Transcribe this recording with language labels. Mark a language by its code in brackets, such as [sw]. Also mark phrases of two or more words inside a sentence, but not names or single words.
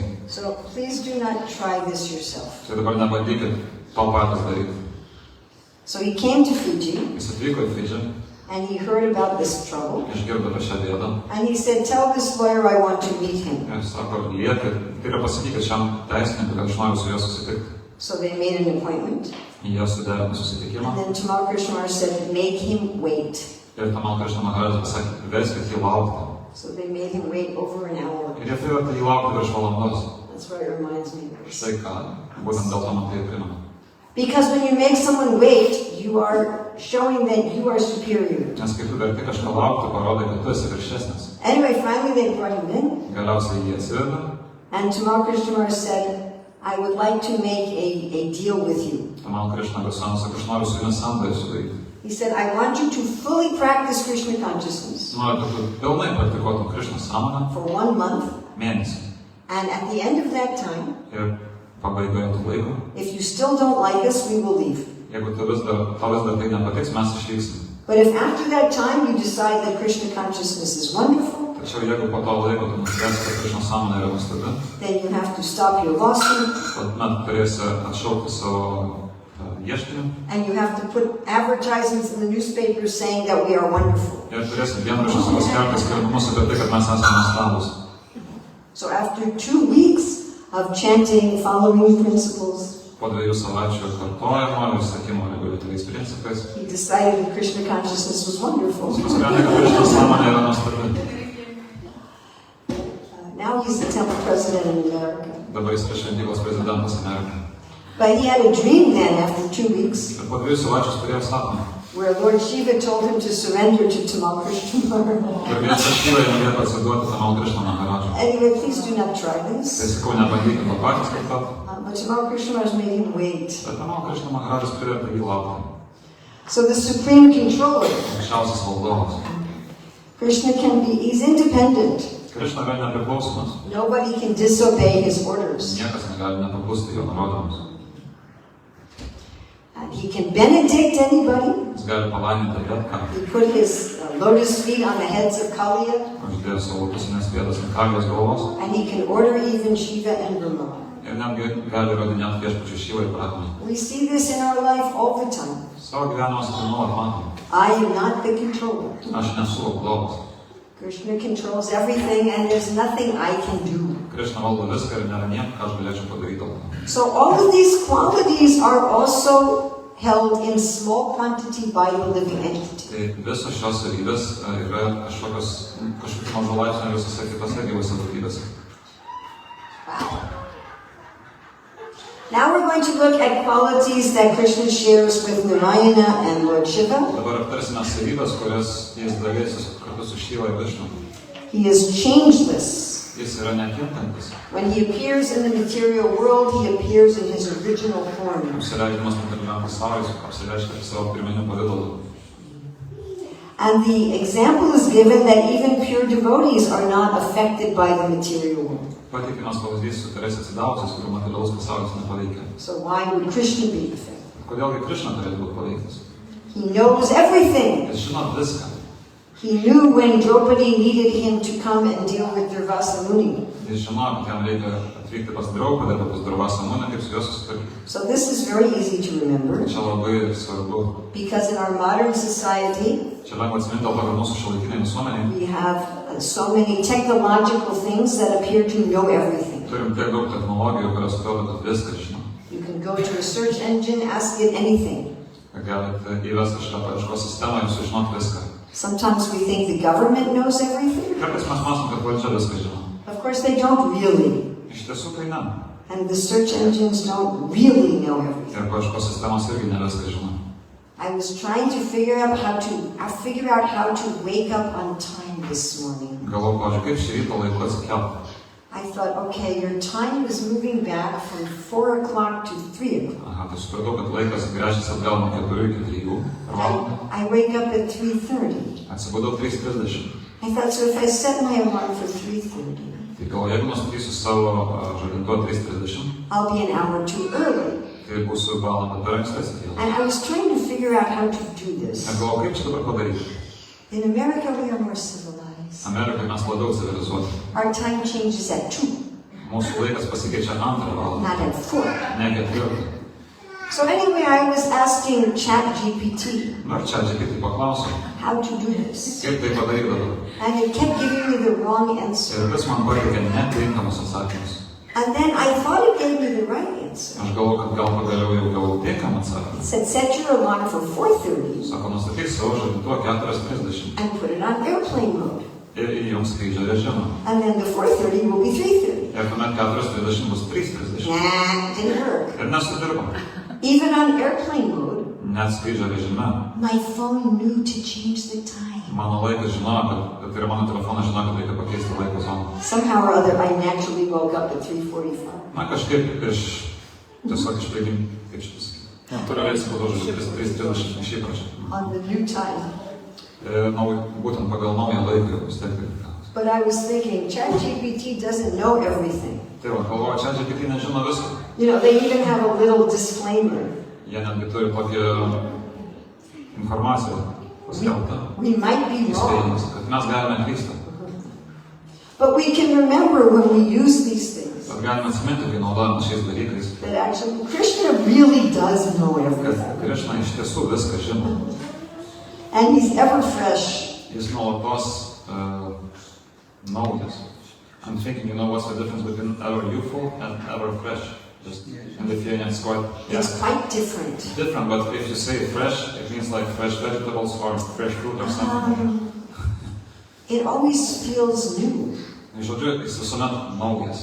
[en] So please do not try this yourself. [lt] Tai dabar nebandykit to patys daryti. [en] So he came to Fuji, [lt] Jis atvyko į Fidžį, [en] and he heard about this trouble. [lt] išgirdo apie šią bėdą. [en] And he said, tell this lawyer I want to meet him. [lt] Ir sako, liekit, tai yra pasakykit šiam teisininkui, kad aš noriu su juo susitikti. [en] So they made an appointment. [lt] Jie suderino susitikimą. [en] And then Tamal Krishna Maharaj said, make him wait. [lt] Ir Tamal Krishna Maharadžas pasakė, verskit jį laukti. [en] So they made him wait over an hour. [lt] Ir jie privertė jį laukti virš valandos. [en] That's what it reminds me of. [lt] Štai ką, būtent dėl to man tai primena. [en] Because when you make someone wait, you are showing that you are superior. [lt] Nes kai tu verti kažką laukti, parodai, kad tu esi viršesnis. [en] Anyway, finally they brought him in. [lt] Galiausiai jie atsiveda. [en] And Tamal Krishna Maharaj said, I would like to make a deal with you. [lt] Tamal Krishna Goswami sako, aš noriu su jumis sandorį sudaryti. [en] He said, I want you to fully practice Krishna consciousness [lt] Noriu, kad tu pilnai praktikuotum Krishna sąmonę [en] for 1 month. [lt] mėnesį. [en] And at the end of that time, [lt] Ir pabaigoje tų laiko, [en] if you still don't like us, we will leave. [lt] jeigu tau vis dar tai nepatiks, mes išvyksim. [en] But if after that time you decide that Krishna consciousness is wonderful, [lt] Tačiau jeigu po to laiko tu nuspręsi, kad Krishna sąmonė yra nuostabi, [en] then you have to stop your lawsuit [lt] tuomet turėsi atšaukti savo ieškinį [en] and you have to put advertisements in the newspapers saying that we are wonderful. [lt] ir turėsi dienraščiuose paskelbti skelbimus apie tai, kad mes esame nuostabūs. [en] So after 2 weeks of chanting, following principles, [lt] Po 2 savaičių kartojimo ir sakymo reguliariais principais, [en] he decided that Krishna consciousness was wonderful. [lt] jis nusprendė, kad Krishna sąmonė yra nuostabi. [en] Now he's the temple president in America. [lt] Dabar jis yra šventyklos prezidentas Amerikoje. [en] But he had a dream then after 2 weeks [lt] Ir po 2 savaičių jis turėjo sapną. [en] where Lord Shiva told him to surrender to Tamal Krishna Maharaj. [lt] Ir viešas Šiva jam liepė atsiduoti Tamal Krishna Maharadžui. [en] Anyway, please do not try [lt] Tai [en] this. [lt] sakau, nebandykit to patys kartoti. [en] But Tamal Krishna Maharaj made him wait. [lt] Bet Tamal Krishna Maharadžas privertė jį laukti. [en] So the supreme controller, [lt] Aukščiausias valdovas. [en] Krishna he's independent. [lt] Krishna yra nepriklausomas. [en] Nobody can disobey his orders. [lt] Niekas negali nepaklusti jo nurodymams. [en] And he can benedict anybody. [lt] Jis gali palaiminti bet ką. [en] He put his lotus feet on the heads of Kaliya. [lt] Uždėjo savo lotusinės pėdas ant Kalijos galvos. [en] And he can order even Shiva and Urmila. [lt] Ir netgi gali įrodinėti viešpačiui Šivą ir Prahmai. [en] We see this in our life all the time. [lt] Savo gyvenimuose tai nuolat matom. [en] I am not the controller. [lt] Aš nesu valdovas. [en] Krishna controls everything and there's nothing I can do. [lt] Krishna valdo viską ir nėra nieko, ką aš galėčiau padaryti dėl to. [en] So all of these qualities are also held in small quantity by the living entity. [lt] Tai visos šios savybės yra kažkokių mažų laipsnių visose kitose gyvose būtybėse. [en] Wow. Now we're going to look at qualities that Krishna shares with Narayana and Lord Shiva. [lt] Dabar aptarsime savybės, kurias jis dalysis kartu su Šiva ir Višnu. [en] He is changeless. [lt] Jis yra nekintantis. [en] When he appears in the material world, he appears in his original form. [lt] Apsireiškimas materialiam pasauliui, apsireiškia savo pirminiu pavidalu. [en] And the example is given that even pure devotees are not affected by the material world. [lt] Pateikiamas pavyzdys su Teresė atsidavusiais, kurių materialus pasaulis nepaveikia. [en] So why would Krishna be affected? [lt] Kodėlgi Krishna turėtų būti paveiktas? [en] He knows everything. [lt] Jis žino viską. [en] He knew when Draupadi needed him to come and deal with Durvasa Muni. [lt] Jis žino, kad jam reikia atvykti pas Draupadą arba pas Durvasą Munį, kaip su juo susitvarkyti. [en] So this is very easy to remember. [lt] Čia labai svarbu. [en] Because in our modern society, [lt] Čia lengva atsiminti dėl to, kad mūsų šiuolaikiniai visuomeniai [en] we have so many technological things that appear to know everything. [lt] turim tiek daug technologijų, kurios atrodo, kad viską žino. [en] You can go to a search engine, ask it anything. [lt] Galite įvesti kažką paieškos sistemą ir sužinoti viską. [en] Sometimes we think the government knows everything. [lt] Kartais mes manom, kad valdžia viską žino. [en] Of course they don't really. [lt] Iš tiesų tai ne. [en] And the search engines don't really know everything. [lt] Ir paieškos sistemos irgi ne viską žino. [en] I was trying to figure out how to wake up on time this morning. [lt] Galvoju, pavyzdžiui, kaip šį rytą laiku atsikelti. [en] I thought, okay, your time is moving back from 4 o'clock to 3 o'clock. [lt] Aha, tai supratau, kad laikas gręžiasi atgal nuo 4 iki 3 per valandą. [en] I wake up at 3:30. [lt] Atsibudau 3:30. [en] I thought, so if I set my alarm for 3:30, [lt] Tai galvoju, jeigu nustatysiu savo žadintuvą 3:30, [en] I'll be an hour too early. [lt] tai būsiu valandą per ankstesnį. [en] And I was trying to figure out how to do this. [lt] Ir galvoju, kaip čia dabar padaryti. [en] In America, we are more civilized. [lt] Amerikai mes labiau civilizuoti. [en] Our time changes at 2, [lt] Mūsų laikas pasikeičia 2 valandą, [en] not at 4. [lt] ne 4. [en] So anyway, I was asking ChatGPT [lt] Na ir čia GPT paklausiau, [en] how to do this. [lt] kaip tai padaryti dabar. [en] And it kept giving me the wrong answer. [lt] Ir vis man pateikė netinkamus atsakymus. [en] And then I thought it gave me the right answer. [lt] Aš galvoju, kad gal pagaliau jau gavau tinkamą [en] It [lt] atsakymą. [en] said, set your alarm for 4:30 [lt] Sako, nustatyk savo žadintuvą 4:30 [en] and put it on airplane mode. [lt] ir įjungs skrydžio režimą. [en] And then the 4:30 will be 3:30. [lt] Ir tuomet 4:30 bus 3:30. [en] Nah, didn't work. [lt] Ir nesudirbo. [en] Even on airplane mode, [lt] Net skrydžio režime. [en] my phone knew to change the time. [lt] Mano laikas žinojo, kad tai yra mano telefonas žinojo, kad reikia pakeisti laiko zoną. [en] Somehow or other, I naturally woke up at 3:45. [lt] Na kažkaip tiesiog iš prigimti, kaip šitas. Natūraliai atsibudau, žodžiu, 3:30 iš įpročio. [en] On the new time. [lt] Būtent pagal naują laiką jau vis tiek reikia. [en] But I was thinking, ChatGPT doesn't know everything. [lt] Tai va, galvoju, čia GPT nežino visko. [en] You know, they even have a little disclaimer. [lt] Jie netgi turi tokią informaciją paskelbtą. [en] We might be wrong. [lt] Įspėjimas, kad mes galime klysti. [en] But we can remember when we use these things [lt] Bet galime atsiminti, kai naudojame šiais dalykais, [en] that actually Krishna really does know [lt] kad [en] everything. [lt] Krishna iš tiesų viską žino. [en] And he's ever fresh. [lt] Jis nuolatos naujas. [en] I'm thinking, you know, what's the difference between ever youthful and ever fresh? Just in Lithuanian, it's quite It's quite different. It's different, but if you say fresh, it means like fresh vegetables or fresh fruit or something. It always feels new. [lt] Žodžiu, jis visuomet naujas.